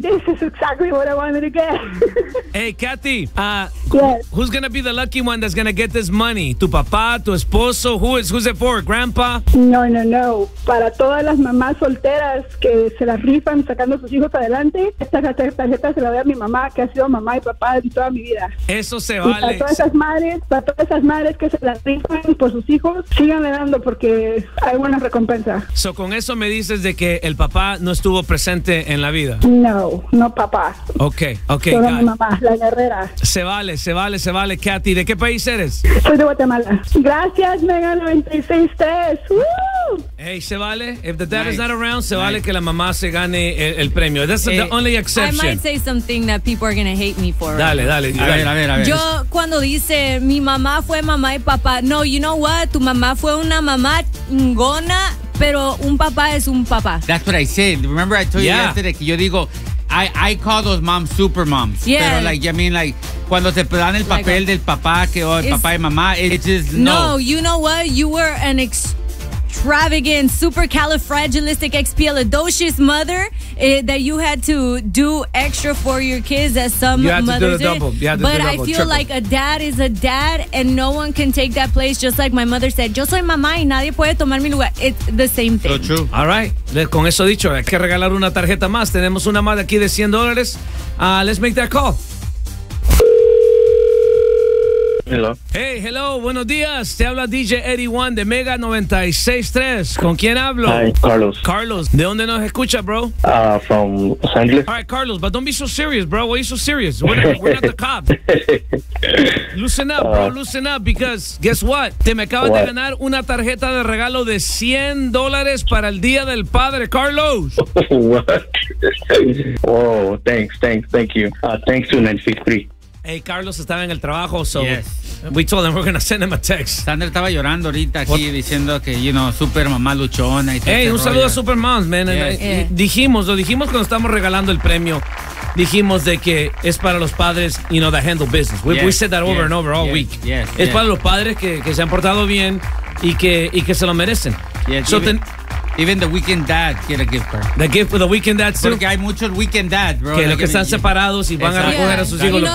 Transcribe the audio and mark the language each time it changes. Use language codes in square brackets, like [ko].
[en] This is exactly what I wanted to get. Hey, Katy. Yes. Who's going to be the lucky one that's going to get this money? [es] Tu papá, tu esposo, [en] who's it for? Grandpa? No. [es] Para todas las mamás solteras que se las rifan sacando sus hijos adelante, esta tarjeta se la doy a mi mamá, que ha sido mamá y papá de toda mi vida. Eso se vale. Y para todas esas madres que se las rifan por sus hijos, sigan dando porque hay buena recompensa. So, con eso me dices de que el papá no estuvo presente en la vida. No papá. Ok. Solo mi mamá, la guerrera. Se vale, Katy. ¿De qué país eres? Soy de Guatemala. Gracias, Mega 96.3. Hey, se vale. [en] If the dad is not around, [es] se vale que la mamá se gane el premio. [en] That's the only exception. I might say something that people are going to hate me for. [es] Dale. A ver. Yo, cuando dice mi mamá fue mamá y papá, no, [en] you know what? [es] Tu mamá fue una mamá chingona, pero un papá es un papá. [en] That's what I said. Remember, I told you yesterday [es] que yo digo, [en] I call those moms super moms. Yeah. [es] Pero, cuando te dan el papel del papá, que el papá y mamá, [en] it's just no. No, you know what? You were an extravagant, supercalifragilisticexpialidocious mother that you had to do extra for your kids as some mothers You had to do the double. But I feel like a dad is a dad and no one can take that place, just like my mother said. [es] Yo soy mamá y nadie puede tomar mi lugar. [en] It's the same thing. So true. All right. [es] Con eso dicho, hay que regalar una tarjeta más. Tenemos una más aquí de $100. [en] Let's make that call. Hello. [es] Hey, hello, buenos días. Te habla DJ Eddie One de Mega 96.3. ¿Con quién hablo? [en] Hi, Carlos. [es] Carlos, ¿de dónde nos escucha, bro? [en] From Los Angeles. All right, Carlos, but don't be so serious, bro. Why are you so serious? We're not the cops. Loosen up, bro, loosen up, because guess what? [es] Te me acabas de ganar una tarjeta de regalo de $100 para el Día del Padre, Carlos. [en] What? Oh, thank you. Thanks to 963. [es] Hey, Carlos estaba en el trabajo, so [en] yes. We told him we're going to send him a text. [es] Sandra estaba llorando ahorita aquí, what? Diciendo que, [en] you know, [es] super mamá luchona. Y [en] hey, [es] un saludo a [en] super moms, man. Yes. [es] Lo dijimos cuando estábamos regalando el premio. Dijimos de que es para los padres, [en] you know, that handle business. We said that over and over all week. Yes. [es] Es para los padres que se han portado bien y que se lo merecen. [en] Yes. So Even the weekend dad get a gift card. The gift for the weekend dad too. [es] Porque hay muchos weekend dad, bro. Que los que están separados y van a recoger a sus hijos.